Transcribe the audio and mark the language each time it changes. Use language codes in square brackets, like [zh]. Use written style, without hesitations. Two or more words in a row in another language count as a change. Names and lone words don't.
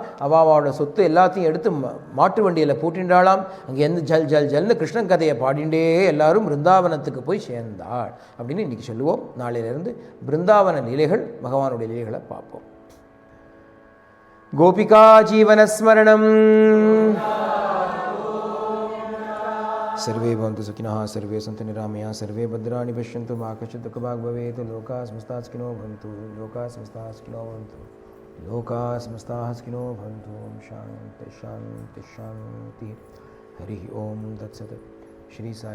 [ta] அவளோட சொத்து எல்லாத்தையும் எடுத்து மாட்டு வண்டியில் பூட்டின்றாளாம். அங்கேருந்து ஜல் ஜல் ஜல்னு கிருஷ்ணன் கதையை பாடிண்டே எல்லாரும் பிருந்தாவனத்துக்கு போய் சேர்ந்தாள் அப்படின்னு இன்றைக்கி சொல்லுவோம். நாளையிலிருந்து பிருந்தாவன லீலைகள், பகவானுடைய லீலைகளை பார்ப்போம். கோபிகா ஜீவனஸ்மரணம். [sa] सर्वे भवन्तु सुखिनः, सर्वे सन्तु निरामयाः, सर्वे भद्राणि पश्यन्तु, मा कश्चित् दुःखभाग् भवेत्. लोकाः समस्ताः सुखिनो भवन्तु, लोकाः समस्ताः सुखिनो भवन्तु, लोकाः समस्ताः सुखिनो भवन्तु. शान्ति शान्ति शान्ति. हरिः ओम तत्सत्.